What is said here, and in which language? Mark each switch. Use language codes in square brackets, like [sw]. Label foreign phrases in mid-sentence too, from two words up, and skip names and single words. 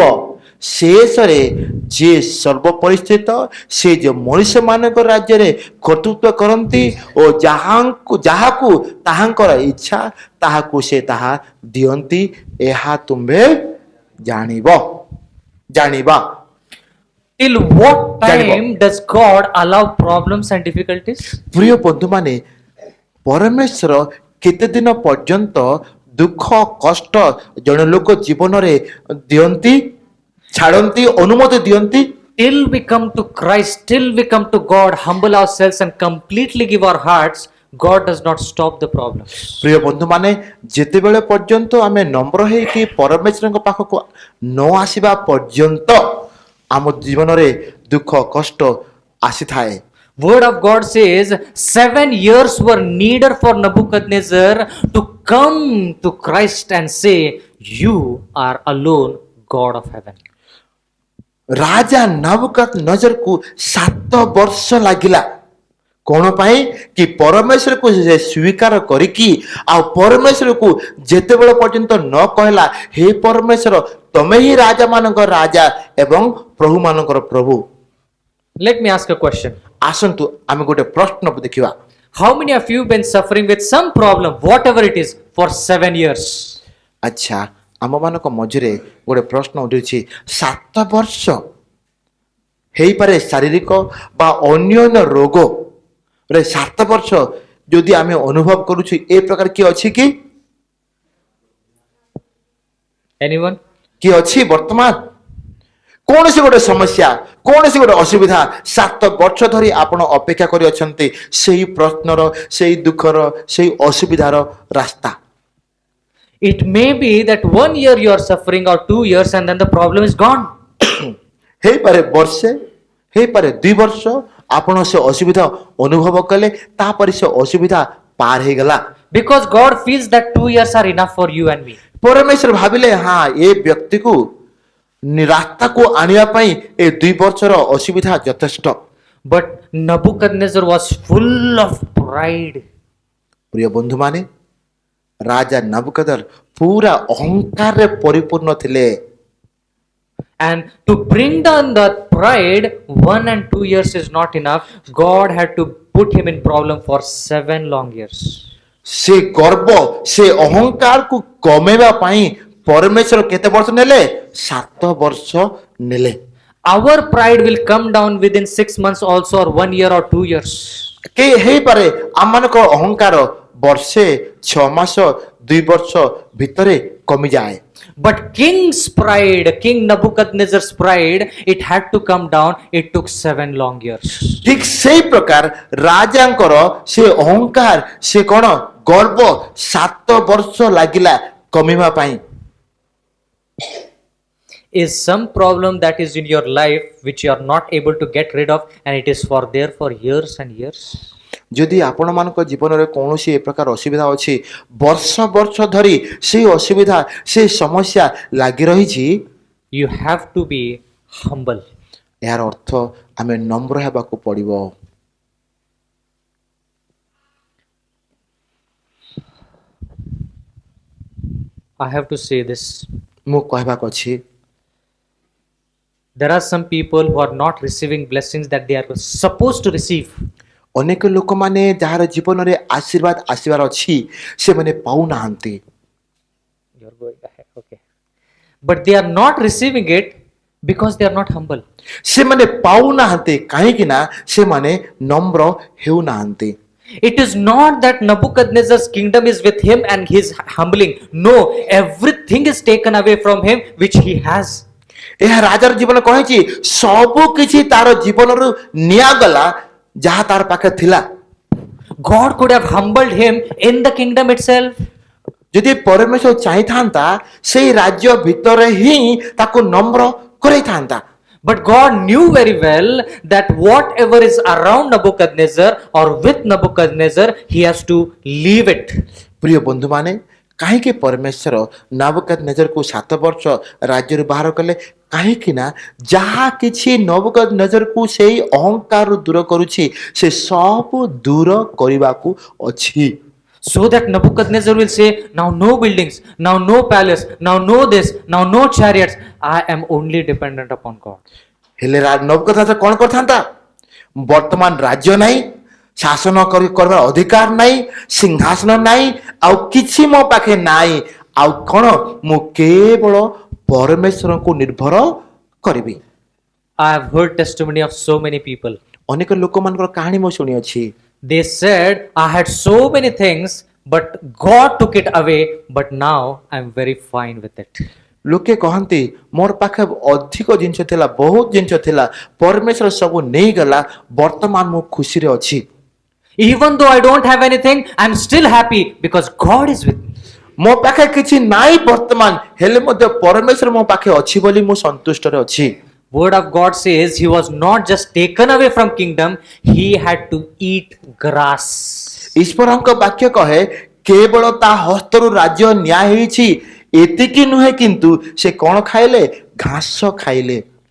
[or] ଶେଷରେ ଯିଏ ସର୍ବପରିସ୍ଥିତ, ସେ ଯେ ମଣିଷମାନଙ୍କ ରାଜ୍ୟରେ କର୍ତ୍ତୃତ୍ୱ କରନ୍ତି ଓ ଯାହାକୁ ତାହାଙ୍କର ଇଚ୍ଛା ତାହାକୁ ସେ ତାହା ଦିଅନ୍ତି, ଏହା ତୁମ୍ଭେ ଜାଣିବା। [en] Till what time does God allow problems and difficulties? [or] ପ୍ରିୟ ବନ୍ଧୁମାନେ, ପରମେଶ୍ୱର କେତେ ଦିନ ପର୍ଯ୍ୟନ୍ତ ଦୁଃଖ କଷ୍ଟ ଜଣେ ଲୋକ ଜୀବନରେ ଦିଅନ୍ତି, ଛାଡ଼ନ୍ତି, ଅନୁମତି ଦିଅନ୍ତି? [en] Till we come to Christ, till we come to God, humble ourselves and completely give our hearts, God does not stop the problem. [or] ପ୍ରିୟ ବନ୍ଧୁମାନେ, ଯେତେବେଳେ ପର୍ଯ୍ୟନ୍ତ ଆମେ ନମ୍ର ହେଇକି ପରମେଶ୍ୱରଙ୍କ ପାଖକୁ ନ ଆସିବା ପର୍ଯ୍ୟନ୍ତ ଆମ ଜୀବନରେ ଦୁଃଖ କଷ୍ଟ ଆସିଥାଏ। [en] Word of God says 7 years were needed for Nebuchadnezzar to come to Christ and say, you are alone God of heaven. [or] ରାଜା ନବୁକଦନେଜରକୁ 7 ବର୍ଷ ଲାଗିଲା। କ'ଣ ପାଇଁ? କି ପରମେଶ୍ୱରକୁ ସେ ସ୍ୱୀକାର କରିକି ଆଉ ପରମେଶ୍ୱରକୁ ଯେତେବେଳେ ପର୍ଯ୍ୟନ୍ତ ନ କହିଲା, ହେ ପରମେଶ୍ୱର, ତମେ ହିଁ ରାଜାମାନଙ୍କ ରାଜା ଏବଂ ପ୍ରଭୁମାନଙ୍କର ପ୍ରଭୁ। [en] Let me ask a question. [or] ଆସନ୍ତୁ ଆମେ ଗୋଟେ ପ୍ରଶ୍ନ ଦେଖିବା। [en] How many of you been suffering with some problem, whatever it is, for 7 years? [or] ଆଚ୍ଛା, ଆମମାନଙ୍କ ମଝିରେ ଗୋଟେ ପ୍ରଶ୍ନ ଉଠିଛି, 7 ବର୍ଷ ହେଇପାରେ ଶାରୀରିକ ବା ଅନ୍ୟାନ୍ୟ ରୋଗରେ 7 ବର୍ଷ ଯଦି ଆମେ ଅନୁଭବ କରୁଛୁ, ଏ ପ୍ରକାର କିଏ ଅଛି କି? [en] Anyone? [or] କିଏ ଅଛି? ବର୍ତ୍ତମାନ କୌଣସି ଗୋଟେ ସମସ୍ୟା, କୌଣସି ଗୋଟେ ଅସୁବିଧା 7 ବର୍ଷ ଧରି ଆପଣ ଅପେକ୍ଷା କରି ଅଛନ୍ତି ସେଇ ପ୍ରଶ୍ନର, ସେଇ ଦୁଃଖର, ସେଇ ଅସୁବିଧାର ରାସ୍ତା। [en] It may be that 1 year you are suffering or 2 years and then the problem is gone. [or] ହେଇପାରେ ବର୍ଷେ, ହେଇପାରେ 2 ବର୍ଷ ଆପଣ ସେ ଅସୁବିଧା ଅନୁଭବ କଲେ, ତାପରେ ସେ ଅସୁବିଧା ପାର ହେଇଗଲା। [en] Because God feels that 2 years are enough for you and me. [or] ପରମେଶ୍ୱର ଭାବିଲେ, ହଁ, ଏ ବ୍ୟକ୍ତିକୁ ରାସ୍ତାକୁ ଆଣିବା ପାଇଁ ଏ 2 ବର୍ଷର ଅସୁବିଧା ଯଥେଷ୍ଟ। [en] But Nebuchadnezzar was full of pride. [or] ପ୍ରିୟ ବନ୍ଧୁମାନେ, ରାଜା ନବୁକଦନେଜର ପୁରା ଅହଙ୍କାରରେ ପରିପୂର୍ଣ୍ଣ ଥିଲେ। [en] And to bring down that pride, 1 and 2 years is not enough. God had to put him in problem for 7 long years. [or] ସେ ଗର୍ବ ସେ ଅହଙ୍କାରକୁ କମେଇବା ପାଇଁ ପରମେଶ୍ୱର କେତେ ବର୍ଷ ନେଲେ? 7 ବର୍ଷ ନେଲେ। [en] Our pride will come down within 6 months also, or 1 year or 2 years. [or] କେ ହେଇପାରେ ଆମମାନଙ୍କ ଅହଙ୍କାର ବର୍ଷେ 6 ମାସ 2 ବର୍ଷ ଭିତରେ କମିଯାଏ। [en] But king's pride, King Nebuchadnezzar's pride, it had to come down. It took 7 long years. [or] ଠିକ ସେଇ ପ୍ରକାର ରାଜାଙ୍କର ସେ ଅହଙ୍କାର ସେ କ'ଣ ଗର୍ବ 7 ବର୍ଷ ଲାଗିଲା କମିବା ପାଇଁ। [en] Is some problem that is in your life which you are not able to get rid of, and it is for there for years and years? [or] ଯଦି ଆପଣମାନଙ୍କ ଜୀବନରେ କୌଣସି ଏ ପ୍ରକାର ଅସୁବିଧା ଅଛି, ବର୍ଷ ବର୍ଷ ଧରି ସେଇ ଅସୁବିଧା ସେ ସମସ୍ୟା ଲାଗି ରହିଛି, [en] You have to be humble. [or] ଏହାର ଅର୍ଥ ଆମେ ନମ୍ର ହେବାକୁ ପଡ଼ିବ। [en] I have to say this. [or] ମୁଁ କହିବାକୁ ଅଛି, [en] There are some people who are not receiving blessings that they are supposed to receive. [or] ଅନେକ ଲୋକମାନେ ଯାହାର ଜୀବନରେ ଆଶୀର୍ବାଦ ଆସିବାର ଅଛି ସେମାନେ ପାଉନାହାନ୍ତି। [en] You're going ahead, okay. But they are not receiving it because they are not humble. [or] ସେମାନେ ପାଉନାହାନ୍ତି କାହିଁକି ନା ସେମାନେ ନମ୍ର ହେଉନାହାନ୍ତି। [en] It is not that Nebuchadnezzar's kingdom is with him and he is humbling. No, everything is taken away from him which he has. [or] ଏହା ରାଜାର ଜୀବନ କହିଛି ସବୁ କିଛି ତାର ଜୀବନରୁ ନିଆଗଲା ଯାହା ତାର ପାଖରେ ଥିଲା। [en] God could have humbled him in the kingdom itself. [or] ଯଦି ପରମେଶ୍ୱର ଚାହିଁଥାନ୍ତା ସେଇ ରାଜ୍ୟ ଭିତରେ ହିଁ ତାକୁ ନମ୍ର କରେଇଥାନ୍ତା। [en] But God knew very well that whatever is around Nebuchadnezzar or with Nebuchadnezzar, he has to leave it. [or] ପ୍ରିୟ ବନ୍ଧୁମାନେ, କାହିଁକି ପରମେଶ୍ୱର ନବୁକଦନେଜରକୁ 7 ବର୍ଷ ରାଜ୍ୟରୁ ବାହାର କଲେ? କାହିଁକି ନା ଯାହା କିଛି ନବୁକଦନେଜରକୁ ସେଇ ଅହଙ୍କାରରୁ ଦୂର କରୁଛି ସେ ସବୁ ଦୂର କରିବାକୁ ଅଛି। [en] So that Nebuchadnezzar will say, now no buildings, now no palace, now no this, now no chariots. I am only dependent upon God. [or] ହେଲେ ନବୁକଦନେଜର କ'ଣ କରିଥାନ୍ତା? ବର୍ତ୍ତମାନ ରାଜ୍ୟ ନାହିଁ, ଶାସନ କରିବାର ଅଧିକାର ନାହିଁ, ସିଂହାସନ ନାହିଁ, ଆଉ କିଛି ମୋ ପାଖେ ନାହିଁ, ଆଉ କ'ଣ ମୁଁ କେବଳ ପରମେଶ୍ୱରଙ୍କୁ ନିର୍ଭର କରିବି। [en] I have heard testimony of so many people. [or] ଅନେକ ଲୋକମାନଙ୍କର କାହାଣୀ ମୁଁ ଶୁଣିଅଛି। [en] They said, I had so many things, but God took it away, but now I am very fine with it. [or] ଲୋକେ କହନ୍ତି ମୋର ପାଖେ ଅଧିକ ଜିନିଷ ଥିଲା, ବହୁତ ଜିନିଷ ଥିଲା, ପରମେଶ୍ୱର ସବୁ ନେଇଗଲା, ବର୍ତ୍ତମାନ ମୁଁ ଖୁସିରେ ଅଛି। [en] Even though I don't have anything, I am still happy because God is with me. [or] ମୋ ପାଖେ କିଛି ନାହିଁ ବର୍ତ୍ତମାନ, ହେଲେ ମଧ୍ୟ ପରମେଶ୍ୱର ମୋ ପାଖେ ଅଛି ବୋଲି ମୁଁ ସନ୍ତୁଷ୍ଟରେ ଅଛି। [en] Word of God says he was not just taken away from kingdom, he had to eat grass. [or] ଈଶ୍ୱରଙ୍କ ବାକ୍ୟ କହେ କେବଳ ତା ହସ୍ତରୁ ରାଜ୍ୟ ନ୍ୟାୟ ହେଇଛି, ଏତିକି ନୁହେଁ କିନ୍ତୁ ସେ କ'ଣ ଖାଇଲେ? ଘାସ ଖାଇଲେ।